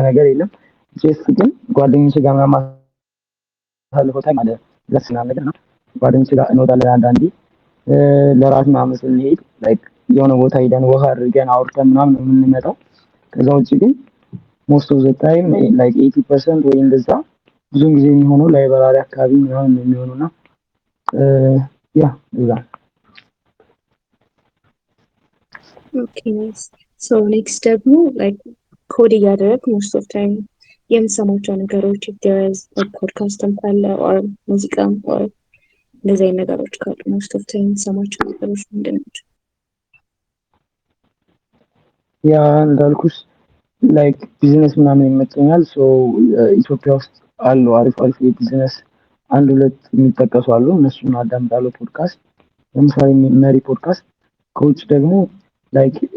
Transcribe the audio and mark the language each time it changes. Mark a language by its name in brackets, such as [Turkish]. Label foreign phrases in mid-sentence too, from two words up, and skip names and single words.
[Amharic] ነገር የለም። ጀስት ግን ጓደኞቼ ጋር ምናምን ማሳልፈው ታይም አለ ደስ ይላል ነገር ነው። ጓደኞቼ ጋር እንወጣለን አንዳንዴ ለራት ምናምን ስንሄድ ላይክ የሆነ ቦታ ሄደን ውሃ አድርገን አውርተን ምናምን ነው የምንመጣው። ከዛ ውጪ ግን [English] most of the time like [Amharic] 80% ወይ እንደዛ ብዙውን ጊዜ የሚሆነው ላይብራሪ አካባቢ ምናምን ነው የሚሆነውና ያ እዛ [English] Okay, nice. So next [Amharic] ደግሞ like ኮድ እያደረግ [English] most of time [Amharic] የምሰማቸው ነገሮች [English] if there is like [Amharic] ፖድካስትም ካለ or ሙዚቃም or እንደዚህ አይነት ነገሮች ካሉ [English] most of time [Amharic] የምሰማቸው ነገሮች ምንድን ናቸው? ያ እንዳልኩሽ [English] like business [Amharic] ምናምን ይመቸኛል። ሶ ኢትዮጵያ ውስጥ አሉ አሪፍ አሪፍ የቢዝነስ አንድ ሁለት የሚጠቀሱ አሉ። እነሱን አዳምጣለሁ። ፖድካስት ለምሳሌ መሪ ፖድካስት። ከውጭ ደግሞ ላይክ